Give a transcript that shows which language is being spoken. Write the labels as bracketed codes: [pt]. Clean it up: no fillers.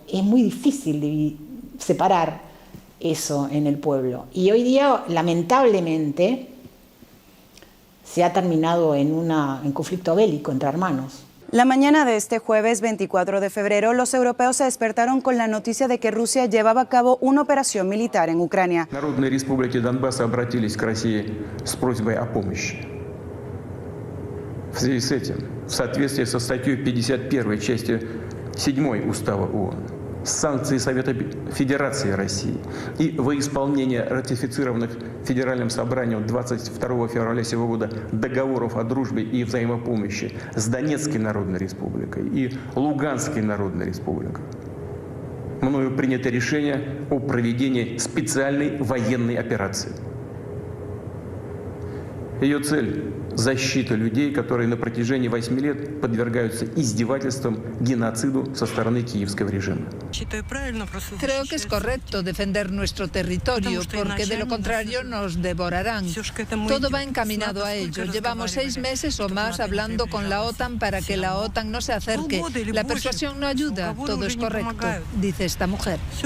[es] Es muy difícil separar eso en el pueblo. Y hoy día, lamentablemente, se ha terminado en conflicto bélico entre hermanos. La mañana de este jueves 24 de febrero, los europeos se despertaron con la noticia de que Rusia llevaba a cabo una operación militar en Ucrania. [ru] Народные республики Донбасса обратились к России с просьбой о помощи. В связи с этим, в соответствии со статьей 51 части 7 Устава ООН, санкции Совета Федерации России и во исполнение ратифицированных Федеральным собранием 22 февраля сего года договоров о дружбе и взаимопомощи с Донецкой Народной Республикой и Луганской Народной Республикой, мною принято решение о проведении специальной военной операции. Ее цель – защита людей, которые на протяжении 8 лет подвергаются издевательствам, геноциду со стороны киевского режима. [es] Creo que es correcto defender nuestro territorio, porque de lo contrario nos devorarán. Todo va encaminado a ello. Llevamos 6 meses o más hablando con la OTAN para que la OTAN no se acerque. La persuasión no ayuda. Todo es correcto, dice esta mujer.